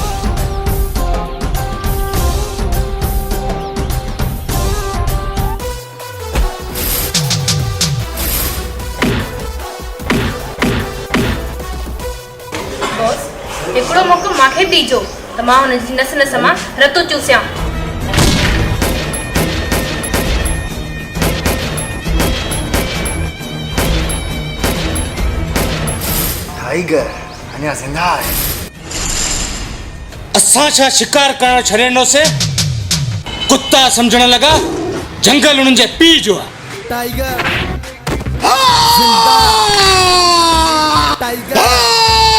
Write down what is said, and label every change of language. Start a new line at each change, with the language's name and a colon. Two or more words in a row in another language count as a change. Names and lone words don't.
Sindhi: बॉस हिकिड़ो मौक़ो मूंखे ॾिजो त मां हुनजी नस नस मां रतो चूसियां। टाइगर अञा ज़िंदा आहे। असां छा शिकार करण छॾींदोसीं? कुत्ता सम्झण लॻा जंगल उन्हनि जे पीउ जो आहे। टाइगर जिंदा, टाइगर